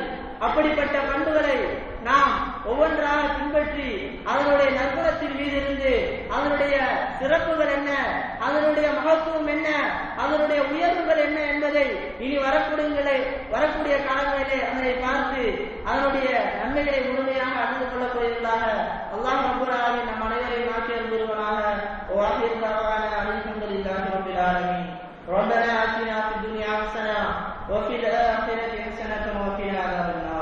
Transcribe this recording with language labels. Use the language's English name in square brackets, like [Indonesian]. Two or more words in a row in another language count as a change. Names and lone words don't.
[Tamil] அப்படிப்பட்ட பண்புகளை நாம் ஒவ்வொன்றாக பின்பற்றி அதனுடைய நற்குணத்தின் மீது இருந்து அதனுடைய சிறப்புகள் என்ன, அதனுடைய மகத்துவம் என்ன, அதனுடைய உயர்வுகள் என்ன என்பதை இனி வரக்கூடிய காலங்களிலே அதனை பார்த்து அதனுடைய நன்மைகளை முழுமையாக அறிந்து கொள்ளக்கூடியவர்களாக அல்லாஹ் [Arabic] رب العالمين [Tamil] நம் அனைவரையும் ஆக்கி அருள்வானாக. [Arabic] وآخر دعوانا الحمد لله رب العالمين. ربنا آتنا في الدنيا حسنة وفي الآخرة حسنة وقنا عذاب